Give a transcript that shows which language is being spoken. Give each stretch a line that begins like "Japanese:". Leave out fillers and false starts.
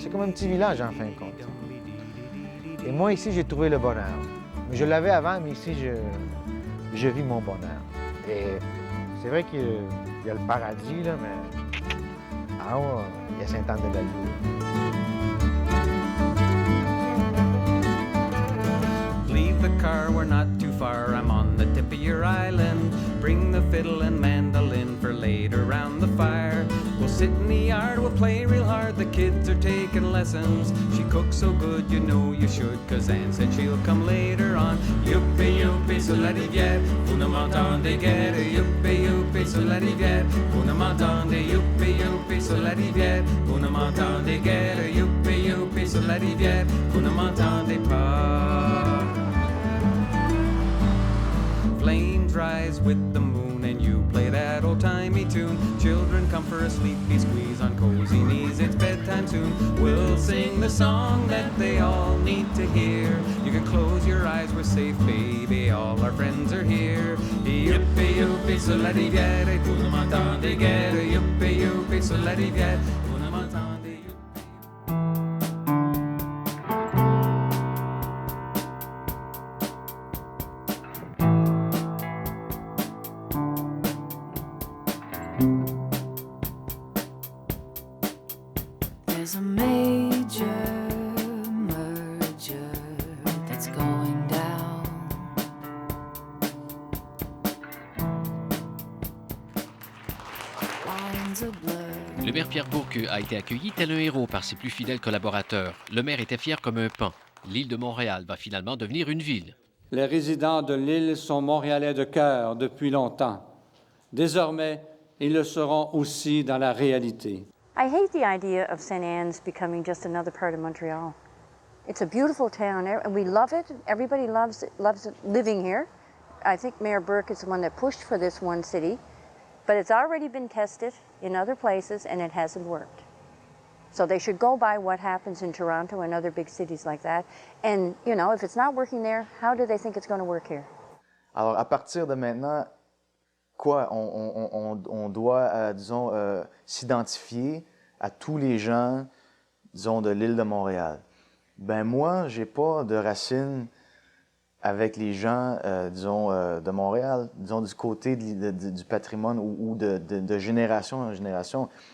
French: C'est comme un petit village, en fin de compte. Et moi, ici, j'ai trouvé le bonheur. Je l'avais avant, mais ici, je vis mon bonheur. Et c'est vrai qu'il y a le paradis, là, mais ah ouais, il y a Sainte-Anne-de-Bellevue.
English: Leave the car, we're not too far. I'm on the tip of your island. Bring the fiddle and mandolin for later round the fire. We'll sit in the yard, we'll play real hard. The kids are taking lessons. She cooks so good, you know you should. Cause Anne said she'll come later on.
French: Youpi, youpi, sur la rivière. Vous ne m'entendez guère. Youpi, youpi, sur la rivière. Vous ne m'entendez. Youpi, youpi, sur la rivière. Vous ne m'entendez guère. Youpi, youpi, sur la rivière. Vous ne m'entendez pas.
English: Flames rise with the moon and you play that old-timey tune. Children come for a sleepy squeeze on cozy knees. It's bedtime soon. We'll sing the song that they all need to hear. You can close your eyes, we're safe, baby. All our friends are here.
French: Youpi, youpi, sur la rivière. Vous ne m'entendez guère. Youpi, youpi, sur la rivière. Vous ne m'entendez.
English: There's a major merger that's going down. Lines are blurred.
French: Le maire Pierre Bourque a été accueilli tel un héros par ses plus fidèles collaborateurs. Le maire était fier comme un paon. L'île de Montréal va finalement devenir une ville. Les résidents de l'île sont montréalais de cœur depuis longtemps. Désormais, ils le seront aussi dans la réalité.
English: I hate the idea of St. Anne's becoming just another part of Montreal. It's a beautiful town, and we love it. Everybody loves it living here. I think Mayor Burke is the one that pushed for this one city, but it's already been tested in other places, and it hasn't worked. So they should go by what happens in Toronto and other big cities like that. And, you know, if it's not working there, how do they think it's going to work here?
French: Alors, à partir de maintenant, quoi, on doit, disons, s'identifier à tous les gens, disons, de l'île de Montréal. Ben moi, j'ai pas de racines avec les gens, disons, de Montréal, disons, du côté du patrimoine ou de génération en génération.